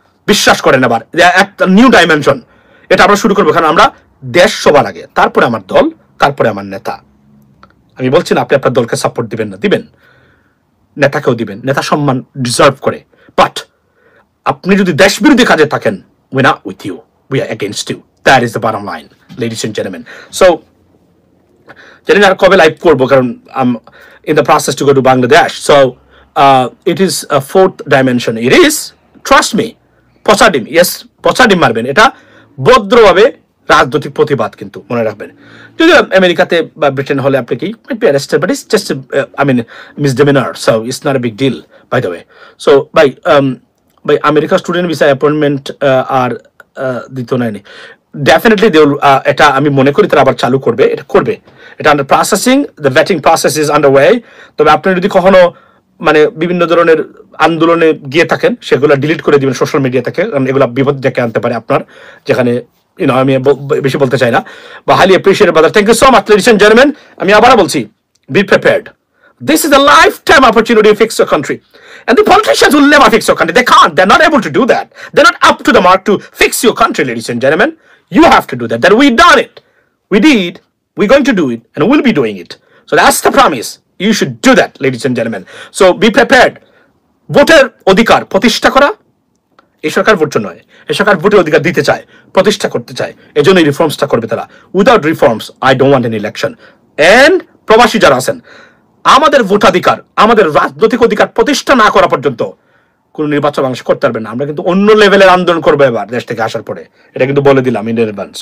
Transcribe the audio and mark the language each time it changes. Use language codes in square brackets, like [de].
[bn] বিশ্বাস করেন, এবার একটা নিউ ডাইমেনশন এটা আমরা শুরু করবো, কারণ আমরা দেশ সবার আগে, তারপরে আমার দল, তারপরে আমার নেতা। আমি বলছি না আপনি আপনার দলকে সাপোর্ট দিবেন না, দিবেন, নেতাকেও দিবেন, নেতা সম্মান ডিজার্ভ করে, বাট আপনি যদি দেশ বিরোধী কাজে থাকেন, [en] we are not with you, we are against you. That is the bottom line, ladies and gentlemen. So জানি না কবে live করবো, কারণ I'm in the process to go to Bangladesh. So it is a fourth dimension. It is, trust me, [bn] পচা ডিম, yes, পচা ডিম মারবেন, এটা ভদ্রভাবে রাজনৈতিক প্রতিবাদ, কিন্তু মনে রাখবেন। যদি আমেরিকাতে বা ব্রিটেন হলে আপনি কি [en] might be arrested, but it's just I mean misdemeanor, so it's not a big deal, by the way. [bn] So by America student visa appointment আর দিত নাইনি, [en] definitely they will, [bn] এটা আমি মনে করি তারা আবার চালু করবে, এটা under processing, [en] The vetting process is under way. [bn] তবে আপনি যদি কখনো মানে বিভিন্ন ধরনের আন্দোলনে গিয়ে থাকেন, সেগুলো ডিলিট করে দিবেন সোশ্যাল মিডিয়া থেকে, কারণ এগুলো বিপদ ডেকে আনতে পারে আপনার, যেখানে আমি বেশি বলতে চাই না, বা [en] Highly appreciated brother. Thank you so much, ladies and gentleman. [bn] আমি আবারও বলছি, [en] Be prepared. This is a lifetime opportunity to fix your country. And the politicians will never fix your country. They can't. They're not able to do that. They're not up to the mark to fix your country, ladies and gentlemen. You have to do that. That we've done it. We did. We're going to do it. And we'll be doing it. So that's the promise. You should do that, ladies and gentlemen. So be prepared. [bn] ভোটের অধিকার প্রতিষ্ঠা করা, এই সরকার vote নয়, এই সরকার ভোটের অধিকার দিতে চায়, প্রতিষ্ঠা করতে চায়, এজন্য এই রিফর্মসটা করবে তারা। [en] Without reforms I don't want an election. [bn] And প্রবাসী যারা আছেন, আমাদের ভোটাধিকার, আমাদের রাজনৈতিক অধিকার প্রতিষ্ঠা না করা পর্যন্ত কোন নির্বাচন বাংলাদেশ করতে পারবেন না। আমরা কিন্তু অন্য লেভেলের আন্দোলন করবো এবার দেশ থেকে আসার পরে, এটা কিন্তু বলে দিলাম [en] In advance.